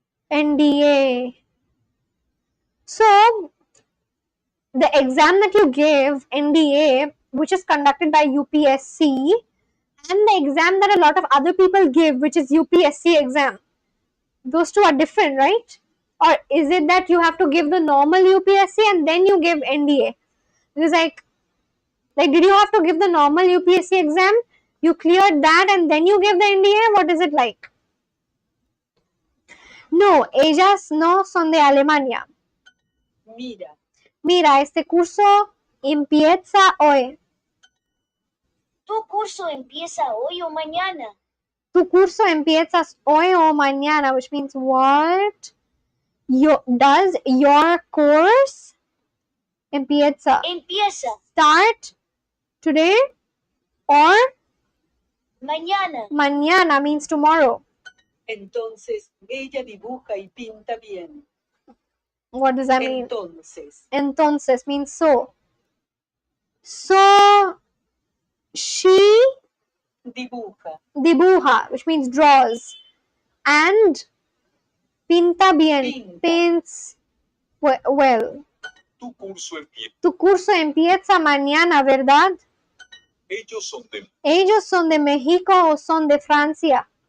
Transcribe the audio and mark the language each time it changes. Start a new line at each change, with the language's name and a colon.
English: NDA. So, the exam that you gave, NDA, which is conducted by UPSC, and the exam that a lot of other people give, which is UPSC exam, those two are different, right? Or is it that you have to give the normal UPSC and then you give NDA? Because did you have to give the normal UPSC exam? You cleared that and then you gave the NDA? What is it like?
Spanish: No, ellas no son de Alemania. Mira, Mira, este curso empieza hoy. ¿Tu curso empieza hoy o mañana? Tu curso empiezas hoy o mañana,
English: which means what? Does your course empieza start today or
Spanish: Mañana. mañana
English: means tomorrow?
Spanish: entonces ella dibuja y pinta bien.
English: What does that mean?
Spanish: Entonces
English: means so. So she dibuja, which means draws, and
Spanish: pinta bien,
English: paints well.
Spanish: Tu curso empieza mañana, ¿verdad? Ellos son de México o son de Francia.